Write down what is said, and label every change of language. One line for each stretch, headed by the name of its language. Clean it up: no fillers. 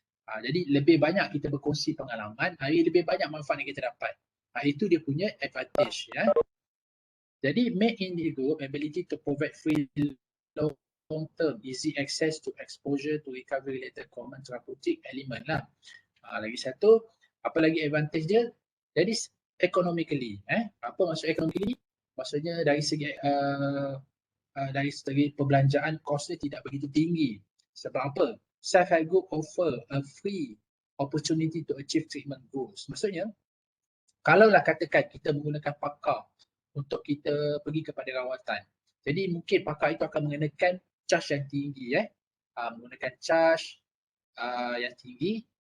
Malay: Jadi lebih banyak kita berkongsi pengalaman, lebih banyak manfaat yang kita dapat. Itu dia punya advantage. Jadi
English: make in the group ability to provide free long-term easy access to exposure to recovery related common therapeutic element lah.
Malay: Lagi satu, apa lagi advantage dia? Jadi economically. Apa maksud economically? Maksudnya dari segi perbelanjaan, kosnya tidak begitu tinggi. Sebab apa?
English: Self-help group offer a free opportunity to achieve treatment goals.
Malay: Maksudnya, kalaulah katakan kita menggunakan pakar untuk kita pergi kepada rawatan, jadi mungkin pakar itu akan mengenakan charge yang tinggi, menggunakan charge yang tinggi,